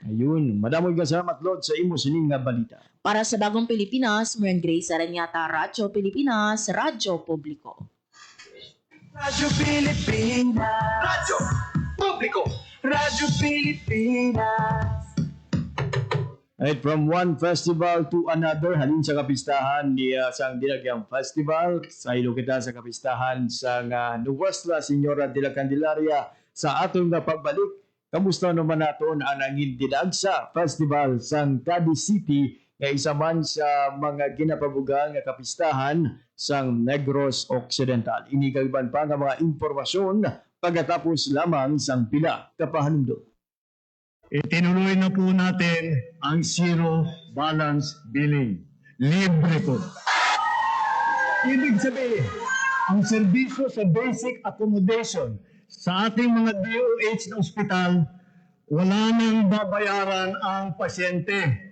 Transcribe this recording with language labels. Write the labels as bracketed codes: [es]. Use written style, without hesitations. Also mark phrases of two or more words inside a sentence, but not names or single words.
[hil] Ayun, madamog nga salamat Lods sa imo sining nga balita. [tl] Para sa Bagong Pilipinas, Marian Grace Aranyata, Radyo Pilipinas, Radyo Publiko. Radyo Pilipinas. Radyo Publiko. Radyo Pilipinas. [en] Right, from one festival to another, [hil] halin sa kapistahan ni sang Dinagyang Festival. Sa ilo kita sa kapistahan sa Nuestra Señora de la Candelaria sa atong nga pagbalik. Kamusta naman naton ang nangin dinagsa festival sa Cadiz City nga isa man sa mga ginapabugang nga kapistahan sa Negros Occidental. Inigaban pa nga mga impormasyon pagkatapos lamang sang pila kapahanumdot. [tl] Itinuloy na po natin ang [en] zero balance billing. [tl] Libre po. Ibig sabihin, ang serbisyo sa [en] basic accommodation [tl] sa ating mga DOH na ospital, wala nang babayaran ang pasyente.